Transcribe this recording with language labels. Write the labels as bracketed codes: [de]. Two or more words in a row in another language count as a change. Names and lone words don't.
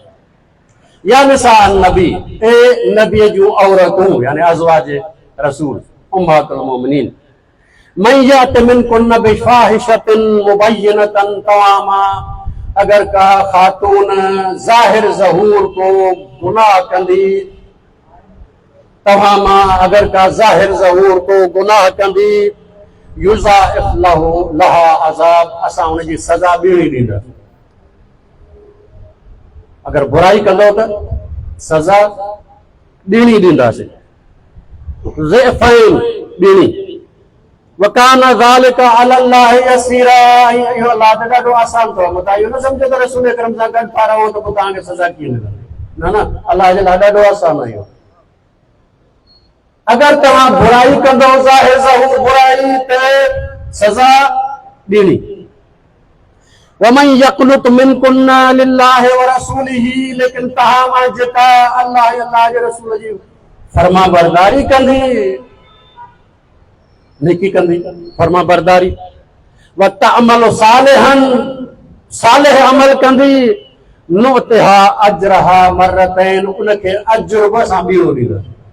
[ar] يا نساء النبي, [sd] ए नबी जूं औरतूं यानी अज़वाज रसूल [ar] أمهات المؤمنين, من يأت منكن بفاحشة مبينة, [sd] तवामा अगर का खातून ज़ाहिर ज़हूर को गुनाह कंदी, तवामा अगर का ज़ाहिर ज़हूर को गुनाह कंदी, [ar] يضاعف له لها عذاب, [sd] असां उनजी सज़ा ॿीणी ॾींदासीं। अगर बुराई कंदो त सज़ा ॿीणी ॾींदासीं, ज़िफ़ैन ॿीणी। [ar] وكان ذلك على الله يسيرا, [sd] इहो अल्लाह ते ॾाढो आसान अथव। मता इहो न सम्झो त रसूल अकरम सां गॾु था रहो त पोइ तव्हांखे सज़ा कीअं मिलंदी, न, अल्लाह जे लाइ ॾाढो आसान आहे इहो। अगर तव्हां बुराई कंदो ज़ाहिर ज़हूर बुराई त सज़ा ॾीणी। [ar] ومن يقنت منكن لله ورسوله, [sd] लेकिन तव्हां मां जेका अल्लाह जे रसूल जी फर्मा बरदारी कंदी, नेकी कंदी, फर्मा बरदारी, [ar] وتعمل صالحا, [sd] सालिह अमल कंदी, [ar] نؤتها أجرها مرتين, [sd] उनखे अजर बि असां ॿीणो ॾींदासीं।